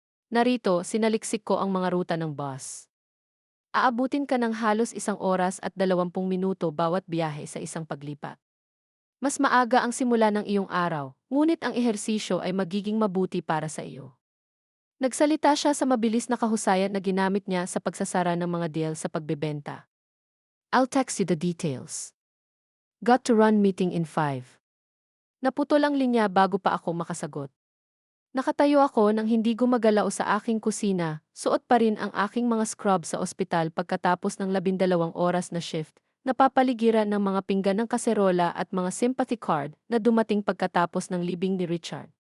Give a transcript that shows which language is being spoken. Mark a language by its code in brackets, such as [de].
[tl] Narito, sinaliksik ko ang mga ruta ng bus. Aabutin ka ng halos 1 oras at 20 minuto bawat biyahe sa isang paglipat. Mas maaga ang simula ng iyong araw, ngunit ang ehersisyo ay magiging mabuti para sa iyo. Nagsalita siya sa mabilis na kahusayan na ginamit niya sa pagsasara ng mga deal sa pagbebenta. [en] I'll text you the details. Got to run meeting in 5. [tl] Naputol ang linya bago pa ako makasagot. Nakatayo ako nang hindi gumagalaw sa aking kusina, suot pa rin ang aking mga scrub sa ospital pagkatapos ng 12 oras na shift, napapaligiran ng mga pinggan ng kaserola at mga sympathy card na dumating pagkatapos ng libing ni Richard.